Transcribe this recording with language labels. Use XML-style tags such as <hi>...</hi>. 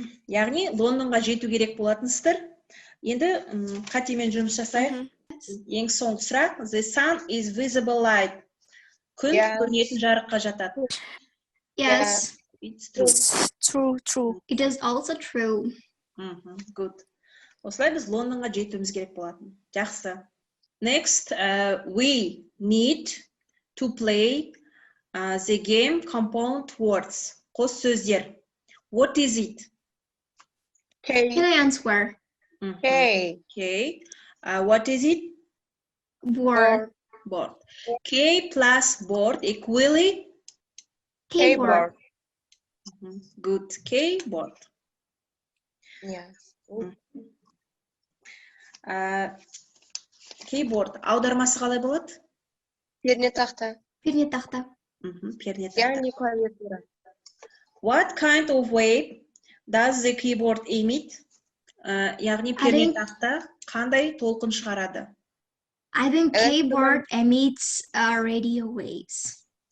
<kk>Яғни Лондонға жету керек болатынсыздар. Енді қатемен жұмыс жасайық. Ең соңғы сұрақ.</kk> <en>The sun is visible light.</en> <kk>Күн көрінетін жарыққа жатады.</kk> <en>Yes. It's true. True. It is also true. Good.</en> <kk>Осылай біз Лондонға жетуіміз керек болатын. Жақсы.</kk> <en>Next, we need to play the game compound words.</en> <kk>Қос сөздер.</kk> <en>What is it? Can I answer? K. What is it? Board. Board. K plus board equally? Keyboard. Good. Keyboard. Yes. Keyboard.</en> <kk>Аудармасы қалай болады? Пернетақта. Пернетақта. Яғни клавиатура.</kk> <en>What kind of wave does the keyboard emit?</en> <kk>Яғни пернетақта қандай толқын шығарады?</kk> <en>I think keyboard emits radio waves.</en>